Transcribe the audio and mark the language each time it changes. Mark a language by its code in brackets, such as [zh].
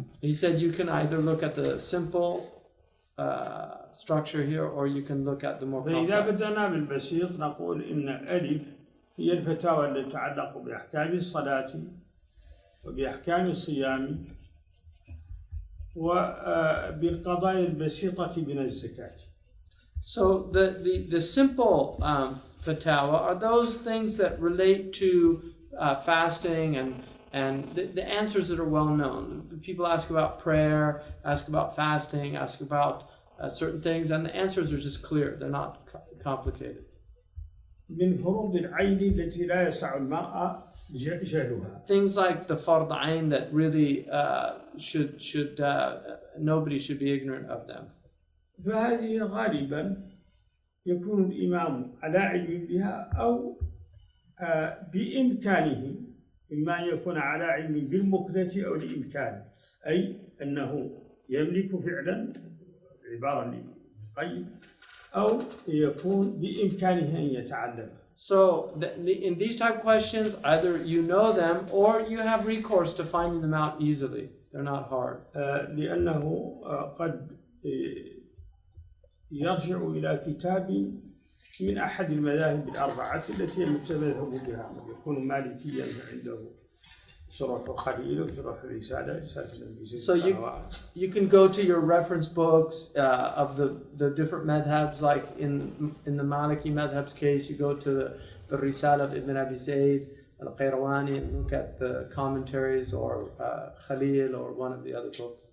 [en] He said you can either look at the simple structure here or you can look at the more complex. [ar] فإذا بدأنا بالبسيط نقول إن ألف هي الفتاوى التي تتعلق بأحكام الصلاة وبأحكام الصيام وبالقضايا البسيطة من الزكاة. [en] So the simple fatawa are those things that relate to fasting and the answers that are well known. People ask about prayer, ask about fasting, ask about certain things, and the answers are just clear. They're not complicated. [ar] من فروض العين التي لا يسع المرأة جهلها. [en] Things like the fard ayn that really should nobody should be ignorant of them. [ar] فهذه غالبا يكون الإمام على علم بها أو بإمكانه، إما أن يكون على علم بالمكنة أو الإمكان، أي أنه يملك فعلا عبارة للقيد أو يكون بإمكانه أن يتعلم. [en] So in these type of questions, either you know them or you have recourse to finding them out easily. They're not hard. [ar] لأنه قد يرجع إلى كتاب من أحد المذاهب الأربعة التي يتمذهب بها، يكون مالكيا عنده شروح خليل وشروح رسالة النبي. [en] So you can go to your reference books of the different madhabs, like in the Maliki madhab's case, you go to the Risala of Ibn Abi Zayd al-Qayrawani and look at the commentaries or Khalil or one of the other books.